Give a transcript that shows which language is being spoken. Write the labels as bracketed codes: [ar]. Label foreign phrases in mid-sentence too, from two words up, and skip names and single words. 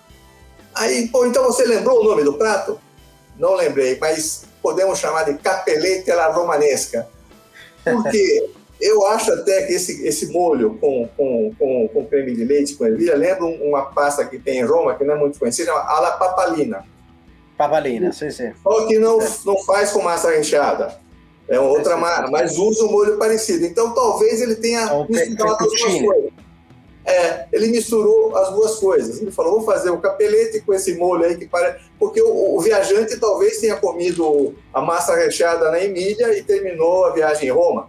[pt] Aí, então você lembrou o nome do prato? Não lembrei, mas podemos chamar de capelete [it] alla romanesca. [pt] Porque eu acho até que esse molho com creme de leite, com ervilha, lembra uma pasta que tem em Roma, que não é muito conhecida, chama [it] alla papalina. [pt] Papalina, sim, sim. Só que não faz com massa recheada. É outra massa, mas usa um molho parecido. Então, talvez ele tenha misturado as duas coisas. Ele misturou as duas coisas. Ele falou, vou fazer o capelete com esse molho aí que parece... Porque o viajante talvez tenha comido a massa recheada na Emília e terminou a viagem em Roma.